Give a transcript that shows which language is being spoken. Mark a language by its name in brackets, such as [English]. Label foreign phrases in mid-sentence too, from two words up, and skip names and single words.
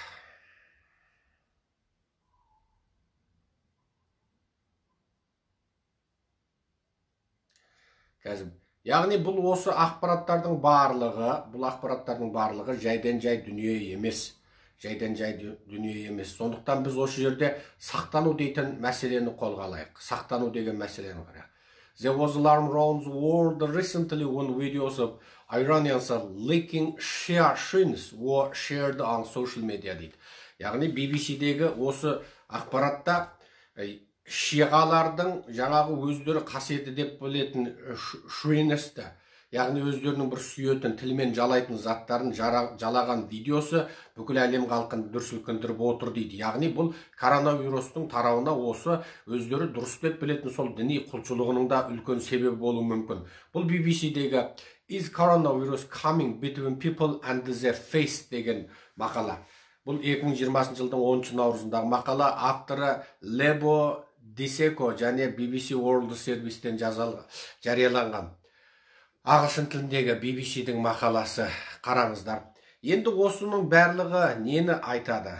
[Kazakh] Қазір яғни бұл осы ақпараттардың барлығы жайдан жай дүние емес. Сондықтан біз осы жерде сақтану дейтін мәселені қолға алайық. Сақтану деген мәселені қарайық. [English] There was alarm around the world recently when videos of Iranians leaking Shia shrines were shared on social media дейді. [Kazakh] Яғни BBC-дегі осы ақпаратта шиғалардың жаңағы өздері қасиеті деп білетін шринесті, яғни өздерінің бір сүйетін, тілмен жалайтын заттарын жалаған видеосы бүкіл әлем халқын дүр сілкіндіріп отыр дейді. Яғни бұл коронавирустың тарауына осы өздері дұрыс деп білетін сол діни құлшылығының да үлкен себебі болуы мүмкін. Бұл BBC-дегі [English] Is coronavirus coming between people and their faith [Kazakh] деген мақала. Бұл 2020 жылдың 10 наурызындағы мақала, авторы Лебо Дисеко және BBC World Service'тен жарияланған. Ағылшын тіліндегі BBC-дің мақаласы, қараңыздар. Енді осының барлығы нені айтады?